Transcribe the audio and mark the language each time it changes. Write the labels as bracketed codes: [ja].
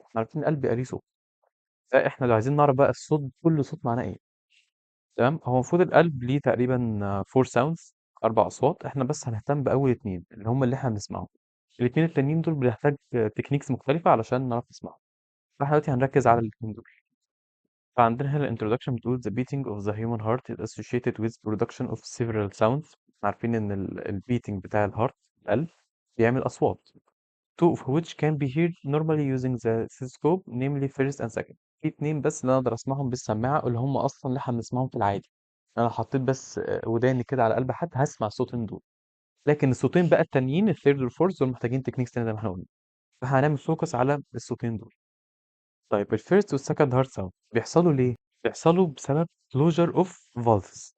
[ar] احنا عارفين القلب بيبقى ليه صوت، فاحنا لو عايزين نعرف بقى الصوت، كل صوت معناه ايه. تمام. هو المفروض القلب ليه تقريبا 4 ساوندز، اربع اصوات. احنا بس هنهتم باول اتنين اللي هم اللي احنا بنسمعهم. الاتنين التانيين دول بنحتاج تكنيكس مختلفة علشان نعرف نسمعهم. فاحنا دلوقتي هنركز على الاتنين دول. فعندنا هنا الانترودكشن بتقول [en] the beating of the human heart is associated with production of several sounds. [ar] عارفين ان البيتنج بتاع الهارت، القلب، بيعمل اصوات. [en] Two of which can be heard normally using the stethoscope, namely first and second. [ar] في اتنين بس اللي انا اقدر اسمعهم بالسماعه، اللي هم اصلا اللي احنا بنسمعهم في العادي. انا لو حطيت بس وداني كده على قلب حد هسمع الصوتين دول. لكن الصوتين بقى التانيين، الثيرد والفورث، دول محتاجين تكنيكس تاني زي ما احنا قلنا. فهنعمل فوكس على الصوتين دول. طيب الفيرست والسكند هارت ساوند بيحصلوا ليه؟ بيحصلوا بسبب [en] closure of valves.